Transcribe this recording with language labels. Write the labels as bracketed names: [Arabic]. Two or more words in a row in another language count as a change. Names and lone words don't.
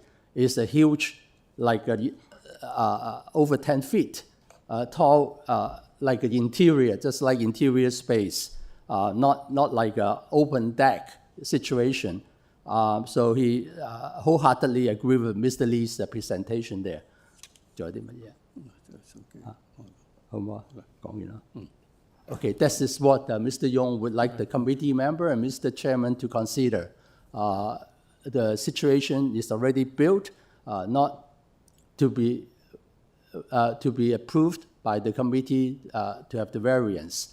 [English] It's a huge, like over 10 feet tall, like an interior, just like interior space, not like an open deck situation. So he wholeheartedly agreed with Mr. Lee's presentation there. [Cantonese] 仲有啲乜嘢？好唔好啊？講完啦。 [English] Okay, this is what Mr. Yong would like the committee member and Mr. Chairman to consider. The situation is already built, not to be approved by the committee to have the variance.